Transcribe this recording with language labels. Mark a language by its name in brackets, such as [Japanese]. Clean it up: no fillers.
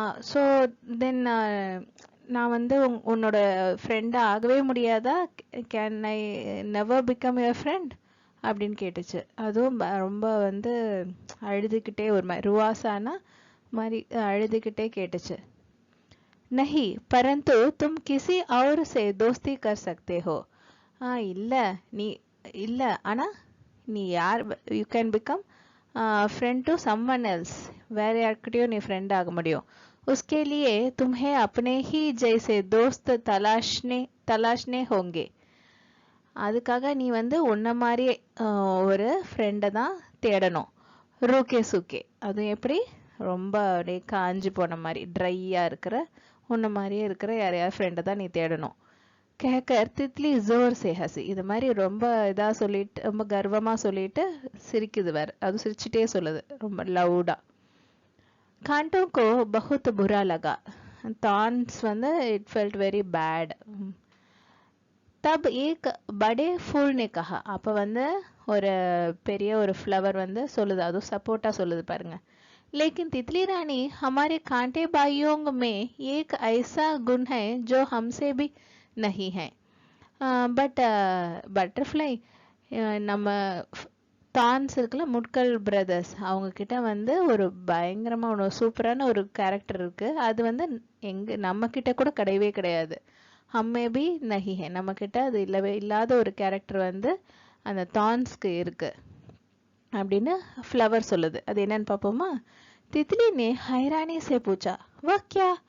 [Tamil] So then நான் வந்து உன்னோட ஃப்ரெண்ட் ஆகவே முடியாதா? [English] can I never become your friend [Tamil] அப்படின்னு கேட்டுச்சு. அதுவும் ரொம்ப வந்து அழுதுகிட்டே ஒரு மாதிரி ருவாசானா மாதிரி அழுதுகிட்டே கேட்டுச்சு. [Hindi] नहीं परंतु तुम किसी और से दोस्ती कर सकते हो. [Tamil] இல்ல நீ இல்ல ஆனா நீ யார் [English] you can become friend to someone else, [Tamil] வேற யார்கிட்டயும் நீ ஃப்ரெண்ட் ஆக முடியும். [Hindi] उसके लिए तुम्हें अपने ही जैसे दोस्त तलाशने होंगे. [Tamil] அதுக்காக நீ வந்து உன்ன மாதிரி ஒரு ஃப்ரெண்டை தான் தேடணும். ரூகே சுகே, அது எப்படி ரொம்ப அப்படியே காஞ்சி போன மாதிரி ட்ரையா இருக்கிற உன்ன மாதிரியே இருக்கிற யாரையாவது ஃப்ரெண்டை தான் நீ தேடணும். [Hindi] கேக்கர் தித்லி ஜோர் சே ஹசி, [Tamil] இது மாதிரி ரொம்ப இதா சொல்லிட்டு ரொம்ப கர்வமா சொல்லிட்டு சிரிக்குது வேற, அது சிரிச்சுட்டே சொல்லுது ரொம்ப லவுடா. [Hindi] कांटों को बहुत बुरा लगा. [English] Thorns வந்து it felt very bad. [Hindi] तब एक बड़े फूल ने कहा. [Tamil] அப்ப வந்து ஒரு பெரிய ஒரு ஃப்ளவர் வந்து சொல்லுது, அதுவும் சப்போர்ட்டா சொல்லுது பாருங்க. [Hindi] लेकिन तितली रानी हमारे कांटे भाइयों में एक ऐसा गुण है जो हमसे भी नहीं है. [Tamil] பட் பட்டர்ஃப்ளை நம்ம தான்ஸ் இருக்குல்ல முட்கள் பிரதர்ஸ், அவங்க கிட்ட வந்து ஒரு பயங்கரமா ஒரு சூப்பரான ஒரு கேரக்டர் இருக்கு. அது வந்து எங்க நம்ம கிட்ட கூட கிடையவே கிடையாது. [Hindi] ஹம்மே பி நஹி ஹே, [Tamil] நம்ம கிட்ட அது இல்லவே இல்லாத ஒரு கேரக்டர் வந்து அந்த தான்ஸ்க்கு இருக்கு அப்படின்னு ஃப்ளவர் சொல்லுது. அது என்னன்னு பார்ப்போமா? [Hindi] तितली ने हैरानी से पूछा वह क्या?